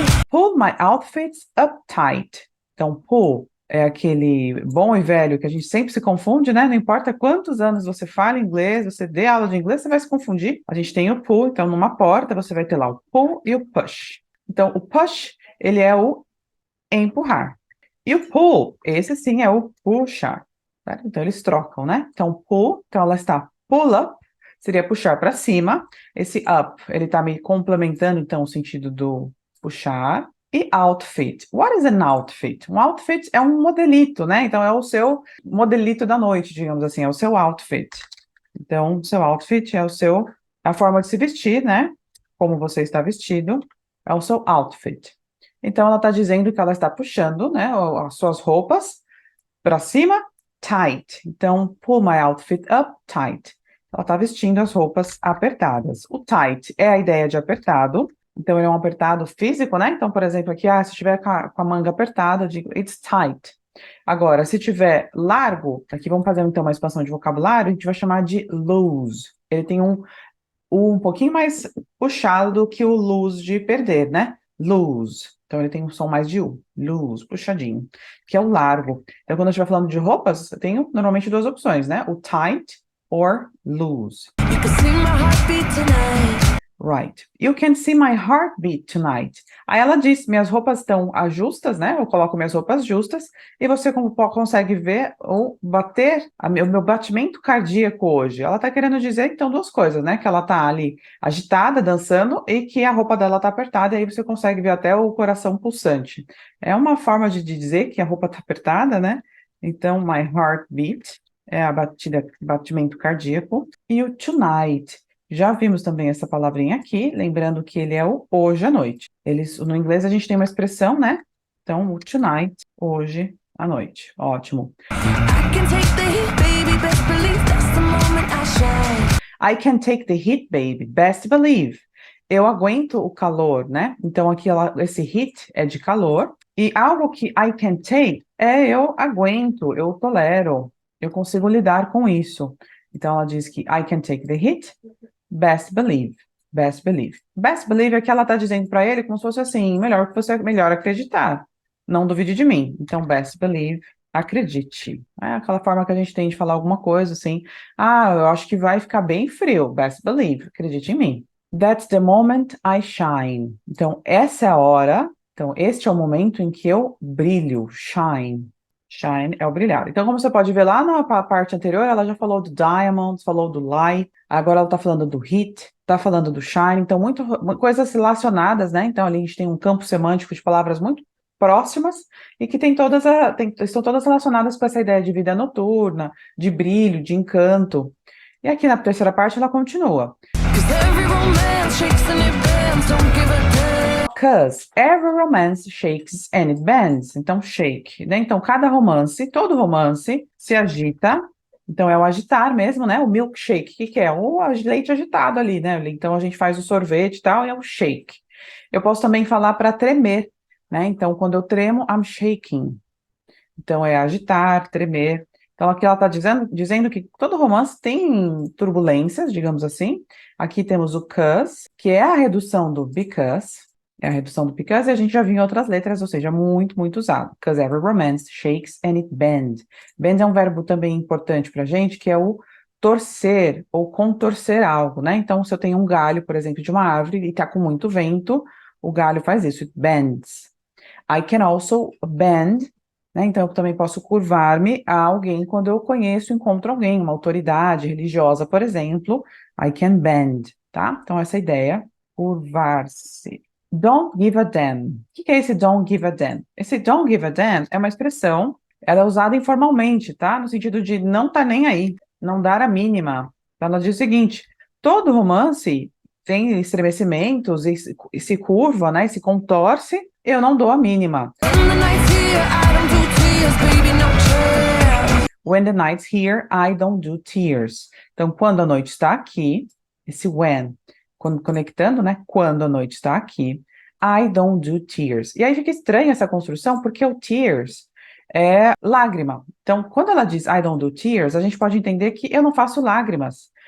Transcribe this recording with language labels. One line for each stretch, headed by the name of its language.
English: Pull my outfits up tight.
Portuguese: Então, pull é aquele bom e velho que a gente sempre se confunde, né? Não importa quantos anos você fala inglês, você dê aula de inglês, você vai se confundir. A gente tem o pull, então numa porta você vai ter lá o pull e o push. Então, o push, ele é o empurrar. E o pull, esse sim é o puxar. Tá? Então, eles trocam, né? Então, pull, então ela está pull up, seria puxar para cima. Esse up, ele está me complementando, então, o sentido do puxar. E outfit.
English: What is an outfit?
Portuguese: Um outfit é um modelito, né? Então, é o seu modelito da noite, digamos assim, é o seu outfit. Então, o seu outfit é a forma de se vestir, né? Como você está vestido, é o seu outfit. Então, ela está dizendo que ela está puxando, né, as suas roupas para cima, tight.
English: Então, pull my outfit up tight.
Portuguese: Ela está vestindo as roupas apertadas. O tight é a ideia de apertado. Então, ele é um apertado físico, né? Então, por exemplo, aqui, se estiver com a manga apertada, eu digo,
English: it's tight.
Portuguese: Agora, se tiver largo, aqui vamos fazer então uma expansão de vocabulário, a gente vai chamar de lose. Ele tem um pouquinho mais puxado do que o lose de perder, né? Lose. Então ele tem um som mais de U. Lose, puxadinho. Que é o largo. Então quando eu estiver falando de roupas, eu tenho normalmente duas opções, né?
English: O tight or loose. You can see my heartbeat tonight. Right. You can see my heartbeat tonight.
Portuguese: Aí ela diz, minhas roupas estão justas, né? Eu coloco minhas roupas justas e você consegue ver o bater, o meu batimento cardíaco hoje. Ela tá querendo dizer, então, duas coisas, né? Que ela tá ali agitada, dançando e que a roupa dela tá apertada e aí você consegue ver até o coração pulsante. É uma forma de dizer que a roupa tá apertada, né? Então, my heartbeat é a batida, batimento cardíaco. E o tonight. Já vimos também essa palavrinha aqui, lembrando que ele é o hoje à noite. No inglês a gente tem uma expressão, né? Então, o tonight, hoje à noite. Ótimo.
English: I can take the heat, baby, best believe that's the moment I shine. I can take the heat, baby, best believe.
Portuguese: Eu aguento o calor, né? Então, aqui esse heat é de calor. E algo que
English: I can take
Portuguese: é eu aguento, eu tolero, eu consigo lidar com isso. Então, ela diz que
English: I can take the heat, best believe. Best believe.
Portuguese: Best believe é que ela está dizendo para ele como se fosse assim, melhor acreditar. Não duvide de mim. Então, best believe, acredite. É aquela forma que a gente tem de falar alguma coisa assim. Ah, eu acho que vai ficar bem frio.
English: Best believe,
Portuguese: acredite em mim.
English: That's the moment I shine.
Portuguese: Então, essa é a hora. Então, este é o momento em que eu brilho. Shine. Shine é o brilhar. Então, como você pode ver lá na parte anterior, ela já falou do diamonds, falou do light, agora ela está falando do heat, está falando do shine, então coisas relacionadas, né? Então, ali a gente tem um campo semântico de palavras muito próximas e que estão todas relacionadas com essa ideia de vida noturna, de brilho, de encanto. E aqui na terceira parte ela continua.
English: 'Cause every romance shakes and it bends, don't give a damn. Because every romance shakes and it bends.
Portuguese: Então, shake, né? Então, cada romance, todo romance se agita. Então, é o agitar mesmo, né? O milkshake, o que é? O leite agitado ali, né? Então, a gente faz o sorvete e tal, e é o shake. Eu posso também falar para tremer, né? Então, quando eu tremo,
English: I'm shaking.
Portuguese: Então, é agitar, tremer. Então, aqui ela está dizendo que todo romance tem turbulências, digamos assim. Aqui temos o cause, que é a redução do because. É a redução do because, e a gente já viu em outras letras, ou seja, muito, muito usado.
English: Because every romance shakes and it bends.
Portuguese: Bend é um verbo também importante para a gente, que é o torcer ou contorcer algo, né? Então, se eu tenho um galho, por exemplo, de uma árvore e está com muito vento, o galho faz isso,
English: it bends. I can also bend,
Portuguese: né? Então, eu também posso curvar-me a alguém quando eu conheço, encontro alguém, uma autoridade religiosa, por exemplo.
English: I can bend,
Portuguese: tá? Então, essa ideia, curvar-se. Don't give a damn. O que é esse
English: don't give a damn?
Portuguese: Esse don't give a damn é uma expressão, ela é usada informalmente, tá? No sentido de não tá nem aí, não dar a mínima. Ela diz o seguinte, todo romance tem estremecimentos e se curva, né? E se contorce, eu não dou a mínima.
English: When the night's here, I don't do tears, baby, no chance. When the night's here, I don't do tears.
Portuguese: Então, quando a noite está aqui, esse when, conectando, né? Quando a noite está aqui,
English: I don't do tears.
Portuguese: E aí fica estranha essa construção, porque o tears é lágrima. Então, quando ela diz
English: I don't do tears,
Portuguese: a gente pode entender que eu não faço lágrimas.